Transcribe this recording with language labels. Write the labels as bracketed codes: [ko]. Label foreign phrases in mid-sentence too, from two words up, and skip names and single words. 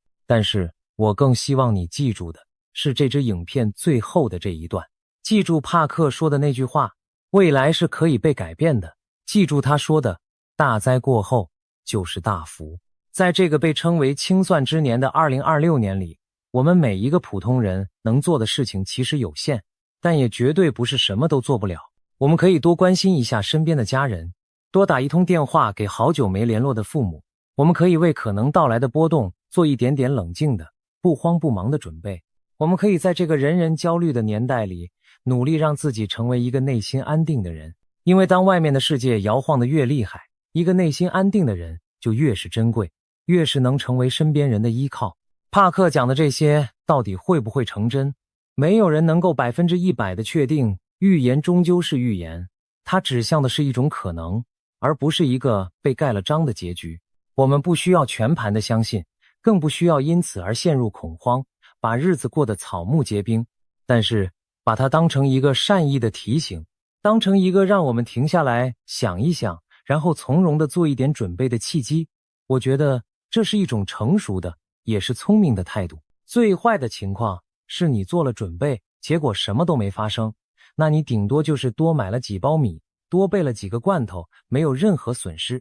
[zh] 但是我更希望你記住的是这支影片最後的這一段，記住帕克說的那句話，未來是可以被改變的。記住他說的，大災過後就是大福。在這個被稱為清算之年的2026年裡，我們每一個普通人能做的事情其實有限，但也絕對不是什麼都做不了。我们可以多關心一下身邊的家人，多打一通電話給好久沒聯絡的父母。我們可以為可能到來的波動做一點點冷靜的、不慌不忙的準備。我們可以在這個人人焦慮的年代裡，努力讓自己成為一個內心安定的人。因為當外面的世界搖晃得越厲害，一個內心安定的人就越是珍貴，越是能成為身邊人的依靠。帕克講的這些到底會不會成真？沒有人能夠100%的確定，預言終究是預言，它指向的是一種可能，而不是一個被蓋了章的結局。我們不需要全盤的相信，更不需要因此而陷入恐慌，把日子過得草木皆兵。但是把它當成一個善意的提醒，當成一個讓我們停下來想一想，然後從容地做一點準備的契機。我覺得這是一種成熟的，也是聰明的態度。最壞的情況是你做了準備，結果什麼都沒發生，那你頂多就是多買了幾包米，多備了幾個罐頭，沒有任何損失。